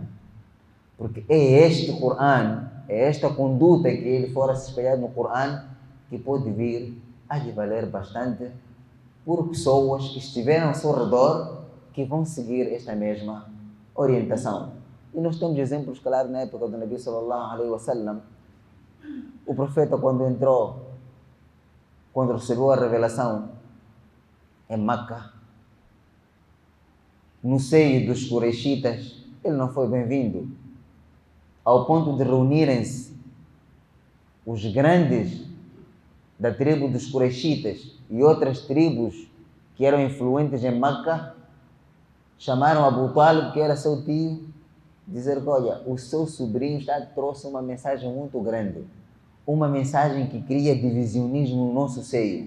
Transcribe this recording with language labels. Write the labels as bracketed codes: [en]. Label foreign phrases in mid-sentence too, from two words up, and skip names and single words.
[pt] Porque é este Coran, é esta conduta que ele for a se espelhar no Coran, que pode vir a lhe valer bastante por pessoas que estiveram ao seu redor, que vão seguir esta mesma orientação. E nós temos exemplos claros na época do Nabi [ar] صلى الله عليه وسلم. [pt] O profeta, quando recebeu a revelação em Meca, no seio dos Quraishitas, ele não foi bem-vindo, ao ponto de reunirem-se os grandes da tribo dos Quraishitas e outras tribos que eram influentes em Meca, chamaram Abu Talib, que era seu tio, dizer que, olha, o seu sobrinho já trouxe uma mensagem muito grande, uma mensagem que cria divisionismo no nosso seio.